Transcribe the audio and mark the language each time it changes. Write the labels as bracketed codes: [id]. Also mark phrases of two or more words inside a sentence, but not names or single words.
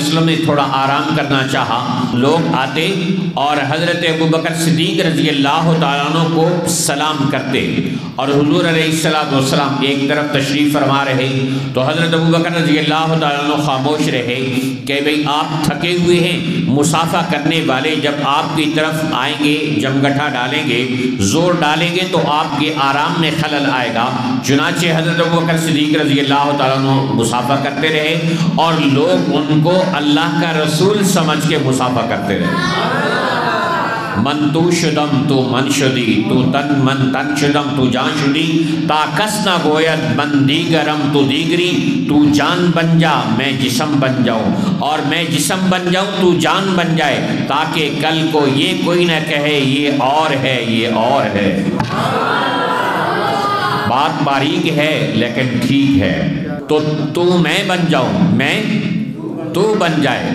[ur] وسلم نے تھوڑا آرام کرنا چاہا، لوگ آتے اور حضرت ابوبکر صدیق [ar] رضی اللہ تعالیٰ عنہ [ur] کو سلام کرتے، اور حضور [ar] علیہ السلام [ur] ایک طرف تشریف فرما رہے تو حضرت ابوبکر [ar] رضی اللہ تعالیٰ عنہ [ur] خاموش رہے کہ بھئی آپ تھکے ہوئے ہیں، مسافہ کرنے والے جب آپ کی طرف آئیں گے جمگٹھا ڈالیں گے، زور ڈالیں گے تو آپ کے آرام میں خلل آئے گا۔ چنانچہ حضرت ابوبکر صدیق [ar] رضی اللہ تعالیٰ عنہ [ur] مسافہ کرتے رہے اور لوگ ان کو اللہ کا رسول سمجھ کے مسافہ کرتے رہے۔ [fa] من تو شدم تو من شدی، تو تن من تن شدم تو جان شدی، تا کس نہ گوید من دیگرم تو دیگری، [ur] تو جان بن جا میں جسم بن جاؤں، اور میں جسم بن جاؤں تو جان بن جائے، تاکہ کل کو یہ کوئی نہ کہے یہ اور ہے یہ اور ہے۔ بات باریک ہے لیکن ٹھیک ہے، تو میں بن جاؤں میں تو بن جائے۔